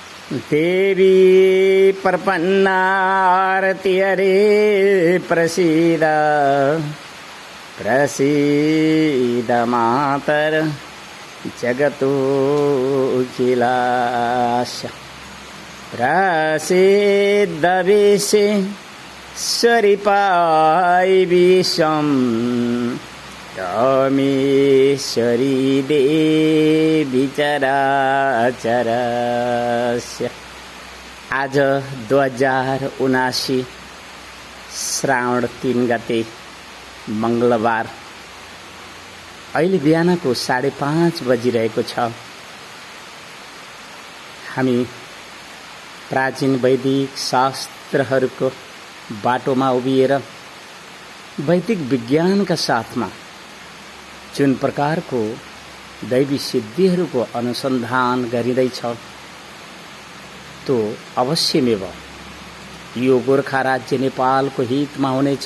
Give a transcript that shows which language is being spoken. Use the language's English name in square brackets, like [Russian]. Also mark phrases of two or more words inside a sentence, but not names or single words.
[Sanskrit] देवी प्रपन्नारति हरे प्रसीद प्रसीद मातर जगतोऽखिलास्य प्रसीद विश्वेश्वरी विश्वं रामेश्वरी देवी चराचरस्य। [Nepali] आज 2079 श्रावण 3 गते मंगलबार अहिले बिहानको 5:30 बजिरहेको छ। हामी प्राचीन वैदिक शास्त्रहरूको बाटोमा उभिएर वैदिक विज्ञानका साथमा जुन प्रकारको दैवी सिद्धिहरूको अनुसन्धान गरिँदैछ त्यो अवश्यमेव यो गोर्खा राज्य नेपालको हितमा हुनेछ।